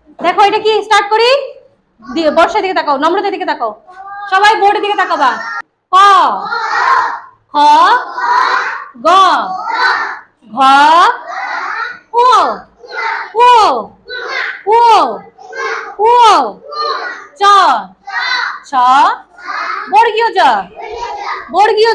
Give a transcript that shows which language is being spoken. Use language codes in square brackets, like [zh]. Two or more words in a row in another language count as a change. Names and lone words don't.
[bn] দেখো এটা কি, স্টার্ট করি। বর্ষার দিকে তাকাও, নম্রতার দিকে তাকাও, সবাই বোর্ডের দিকে তাকাবা। ক, খ, গ, ঘ, ও, ও, ও, ও, চ, ছ, বর্গীয় জ, বর্গীয়